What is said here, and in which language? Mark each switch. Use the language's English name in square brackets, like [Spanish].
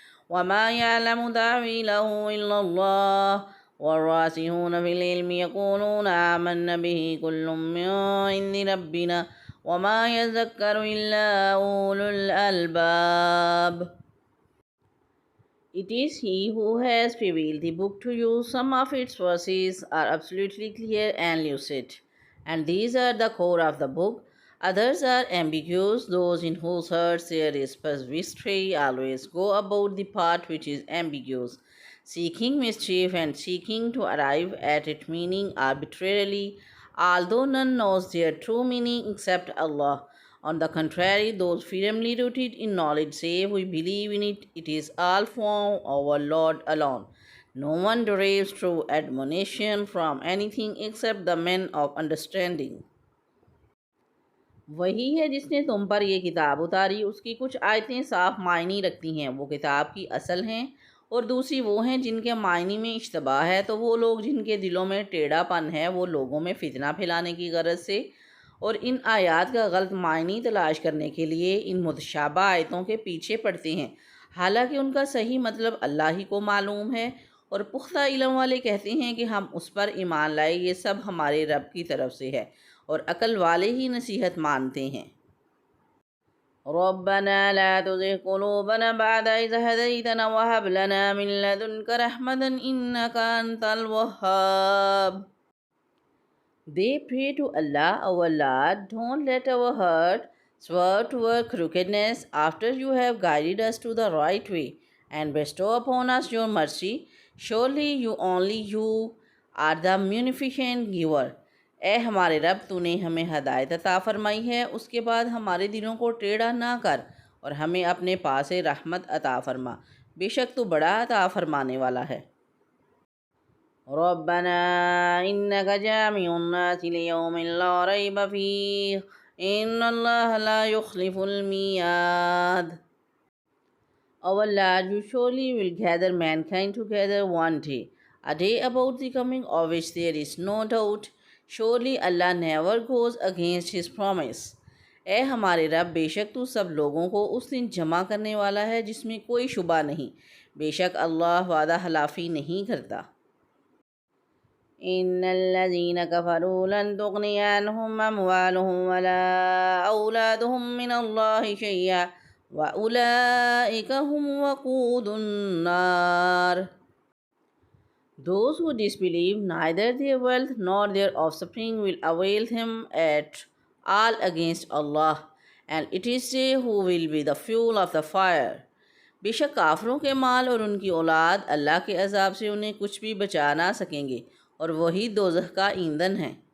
[Arabic] وما يعلم تأويله إلا الله والراسخون في العلم يقولون آمنا به كل من عند ربنا وما يذكر إلا أولو الألباب. [English] It is He who has revealed the book to you. Some of its verses are absolutely clear and lucid, and these are the core of the book. Others are ambiguous. Those in whose hearts there is mystery always go about the part which is ambiguous, seeking mischief and seeking to arrive at its meaning arbitrarily, although none knows their true meaning except Allah. On the contrary, those firmly rooted in knowledge say, we believe in it, it is all from our Lord alone. No one derives true admonition from anything except the men of understanding. [Urdu] وہی ہے جس نے تم پر یہ کتاب اتاری، اس کی کچھ آیتیں صاف معنی رکھتی ہیں، وہ کتاب کی اصل ہیں، اور دوسری وہ ہیں جن کے معنی میں اشتباہ ہے. تو وہ لوگ جن کے دلوں میں ٹیڑھا پن ہے وہ لوگوں میں فتنہ پھیلانے کی غرض سے اور ان آیات کا غلط معنی تلاش کرنے کے لیے ان متشابہ آیتوں کے پیچھے پڑتے ہیں، حالانکہ ان کا صحیح مطلب اللہ ہی کو معلوم ہے. اور پختہ علم والے کہتے ہیں کہ ہم اس پر ایمان لائے، یہ سب ہمارے رب کی طرف سے ہے، اور عقل والے ہی نصیحت مانتے ہیں. [Arabic] ربنا لا تزغ قلوبنا بعد إذ هديتنا وهب لنا من لدنك رحمة إنك أنت الوهاب. [English] They pray to Allah, our Lord, don't let our heart swerve toward crookedness after you have guided us to the right way, and bestow upon us your mercy. Surely only you are the munificent giver. [Urdu] اے ہمارے رب تو نے ہمیں ہدایت عطا فرمائی ہے، اس کے بعد ہمارے دلوں کو ٹیڑھا نہ کر اور ہمیں اپنے پاس سے رحمت عطا فرما، بے شک تو بڑا عطا فرمانے والا ہے۔ [Arabic] ربنا انك جامع الناس ليوم لا ريب فيه ان اللہ لا يخلف الميعاد. [English] Our Lord, you surely will gather mankind together one day, a day about the coming of which there is no doubt. Surely Allah never goes against his promise. [Urdu] اے ہمارے رب، بے شک تو سب لوگوں کو اس دن جمع کرنے والا ہے جس میں کوئی شبہ نہیں، بے شک اللہ وعدہ خلافی نہیں کرتا۔ [Arabic] ان الذين كفروا لن تغني عنهم اموالهم ولا اولادهم من الله شيئا واولئك هم وقود النار. [English] Those who disbelieve, neither their wealth nor their offspring will avail them at all against Allah, and it is they who will be the fuel of the fire. [Urdu] بے شک کافروں کے مال اور ان کی اولاد اللہ کے عذاب سے انہیں کچھ بھی بچا نہ سکیں گے، اور وہی دوزخ کا ایندھن ہے۔